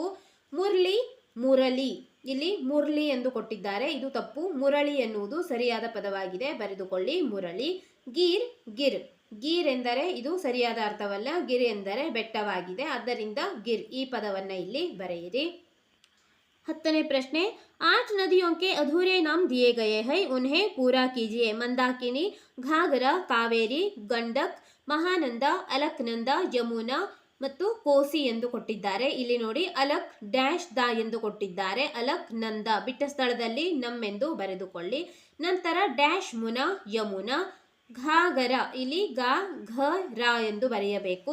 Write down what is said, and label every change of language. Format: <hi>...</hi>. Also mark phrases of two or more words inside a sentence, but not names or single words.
<kn>ಮುರ್ಲಿ, ಮುರಳಿ, ಇಲ್ಲಿ ಮುರ್ಲಿ ಎಂದು ಕೊಟ್ಟಿದ್ದಾರೆ. ಇದು ತಪ್ಪು. ಮುರಳಿ ಎನ್ನುವುದು ಸರಿಯಾದ ಪದವಾಗಿದೆ. ಬರೆದುಕೊಳ್ಳಿ ಮುರಳಿ. ಗೀರ್, ಗಿರ್, ಗೀರ್ ಎಂದರೆ ಇದು ಸರಿಯಾದ ಅರ್ಥವಲ್ಲ. ಗಿರ್ ಎಂದರೆ ಬೆಟ್ಟವಾಗಿದೆ. ಆದ್ದರಿಂದ ಗಿರ್ ಈ ಪದವನ್ನು ಇಲ್ಲಿ ಬರೆಯಿರಿ. 10ನೇ ಪ್ರಶ್ನೆ,</kn> <hi>8 ನದಿयों के अधूरे नाम दिए गए हैं, उन्हें पूरा कीजिए. मंदाकिनी, घाघरा,</hi> <kn>ಕಾವೇರಿ, ಗಂಡಕ್, ಮಹಾನಂದ, ಅಲಕ್ನಂದ, ಯಮುನಾ ಮತ್ತು ಕೋಸಿ ಎಂದು ಕೊಟ್ಟಿದ್ದಾರೆ. ಇಲ್ಲಿ ನೋಡಿ ಅಲಕ್ ಡ್ಯಾಶ್ ದ ಎಂದು ಕೊಟ್ಟಿದ್ದಾರೆ. ಅಲಕ್ ನಂದ ಬಿಟ್ಟ ಸ್ಥಳದಲ್ಲಿ ನಮ್ ಎಂದು ಬರೆದುಕೊಳ್ಳಿ. ನಂತರ ಡ್ಯಾಶ್ ಮುನಾ, ಯಮುನಾ. ಘಾಗರ, ಇಲ್ಲಿ ಗ ಘ ರ ಎಂದು ಬರೆಯಬೇಕು.</kn>